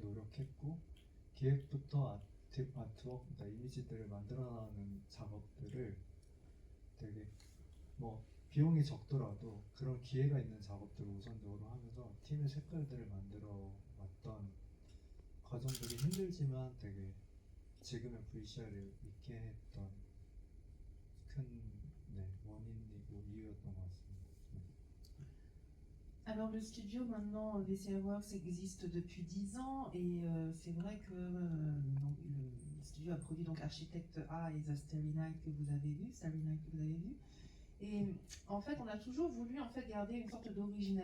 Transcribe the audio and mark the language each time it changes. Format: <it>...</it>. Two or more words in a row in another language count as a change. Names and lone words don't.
<ko>노력했고 기획부터 아트웍, 그러니까 이미지들을 만들어나가는 작업들을 되게 뭐 비용이 적더라도 그런 기회가 있는 작업들을 우선적으로 하면서 팀의 색깔들을 만들어 왔던 과정들이 힘들지만 되게 지금의 VCR을 있게 했던 큰 원인이고 이유였던 것 같습니다.</ko> <fr>Alors le studio maintenant VCR Works existe depuis 10 ans et c'est vrai que donc, le studio a produit donc Architecte A et The Starry Night que vous avez vu, Et en fait, on a toujours voulu en fait garder une sorte d'originalité.</fr>